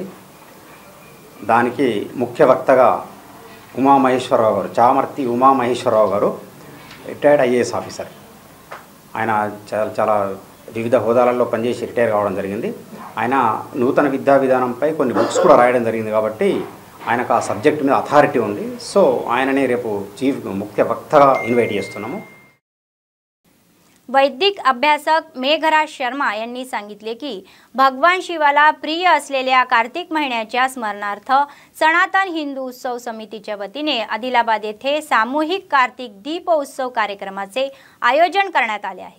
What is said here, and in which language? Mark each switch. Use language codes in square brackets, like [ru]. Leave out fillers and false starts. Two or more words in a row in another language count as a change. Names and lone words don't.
[te] దానికి ముఖ్య వక్తగా ఉమా మహేశ్వరరావు గారు, చామర్తి ఉమా మహేశ్వరరావు గారు [en] retired IAS officer. [te] ఆయన చాలా వివిధ హోదాలలో పనిచేసి రిటైర్ కావడం జరిగింది। ఆయన నూతన విద్యా విధానంపై కొన్ని బుక్స్ కూడా రాయడం జరిగింది కాబట్టి ఆయనకు ఆ సబ్జెక్ట్ మీద అథారిటీ ఉంది। సో ఆయననే రేపు చీఫ్ ముఖ్య వక్తగా ఇన్వైట్ చేస్తున్నాము। [mr] वैदिक अभ्यासक मेघराज शर्मा यांनी सांगितले की भगवान शिवाला प्रिय असलेल्या कार्तिक महिन्याच्या स्मरणार्थ सनातन हिंदू उत्सव समितीच्या वतीने आदिलाबाद येथे सामूहिक कार्तिक दीप उत्सव कार्यक्रमाचे आयोजन करण्यात आले आहे।